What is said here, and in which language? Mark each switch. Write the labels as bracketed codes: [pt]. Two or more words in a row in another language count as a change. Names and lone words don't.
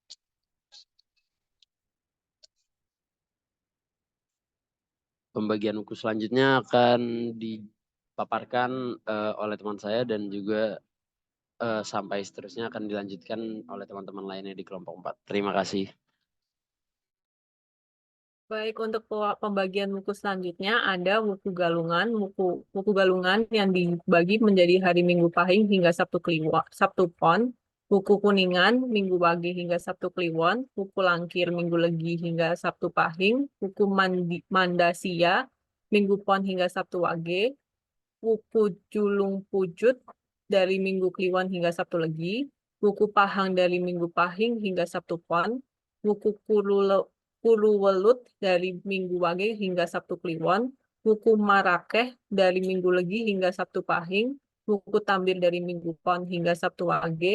[id] Pembagian wuku selanjutnya akan dipaparkan oleh teman saya dan juga sampai seterusnya akan dilanjutkan oleh teman-teman lainnya di kelompok 4. Terima kasih. Baik, untuk pembagian wuku selanjutnya ada wuku galungan. Wuku galungan yang dibagi menjadi hari Minggu Pahing hingga Sabtu Pon. Wuku kuningan Minggu Wage hingga Sabtu Kliwon. Wuku langkir Minggu Legi hingga Sabtu Pahing. Wuku Mandasia Minggu Pon hingga Sabtu Wage. Wuku Julung Pujut dari Minggu Kliwon hingga Sabtu Legi. Wuku Pahang dari Minggu Pahing hingga Sabtu Pon. Wuku Kuluwelut dari Minggu Wage hingga Sabtu Kliwon. Wuku Marakeh dari Minggu Legi hingga Sabtu Pahing. Wuku Tambir dari Minggu Pon hingga Sabtu Wage.